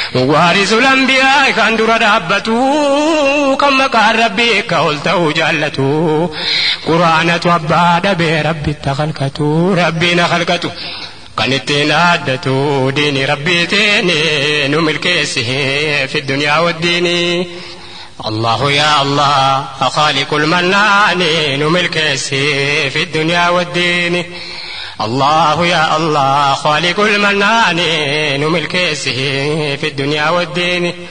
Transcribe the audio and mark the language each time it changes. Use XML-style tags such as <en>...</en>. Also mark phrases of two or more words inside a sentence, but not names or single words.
<ar>وارث الأنبياء</ar> <om>kan dura dhaabbatu, kan maqaan Rabbii akka ol ta'u jaallatu. Qur'aanatu abbaa dhabee Rabbitti haa khalqatu, Rabbiin haa khalqatu. Kan ittiin aaddatu diinii Rabbii teene nu milkeessi fi dunyaa waddiini.</om> <ar>الله يا الله, خالق المنان،</ar> <om>nu milkeessi fi dunyaa waddiini.</om> <ar>الله يا الله, خالق المنان،</ar> <om>nu milkeessi fi dunyaa waddiini.</om>